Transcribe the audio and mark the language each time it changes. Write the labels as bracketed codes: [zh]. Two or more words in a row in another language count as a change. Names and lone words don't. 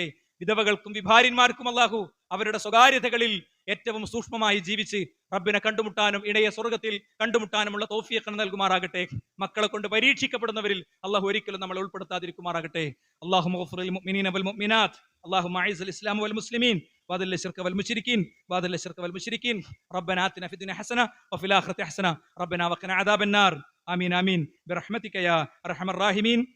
[ml] വിധവകൾക്കും വിഭാര്യന്മാർക്കും അള്ളാഹു അവരുടെ സ്വകാര്യതകളിൽ ഏറ്റവും സൂക്ഷ്മമായി ജീവിച്ച് റബ്ബിനെ കണ്ടുമുട്ടാനും ഇടയെ സ്വർഗത്തിൽ കണ്ടുമുട്ടാനുമുള്ള തൗഫീഖ് നൽകുമാറാകട്ടെ. മക്കളെ കൊണ്ട് പരീക്ഷിക്കപ്പെടുന്നവരിൽ അള്ളാഹു ഒരിക്കലും നമ്മളെ ഉൾപ്പെടുത്താതിരിക്കുമാറാകട്ടെ. [ar] اللهم اغفر مؤمنين والمؤمنات اللهم أعز إسلام والمسلمين وأذل الشرك والمشركين ربنا آتنا في الدنيا حسنة وفي الآخرة حسنة ربنا وقنا عذاب النار آمين آمين برحمتك يا أرحم الراحمين.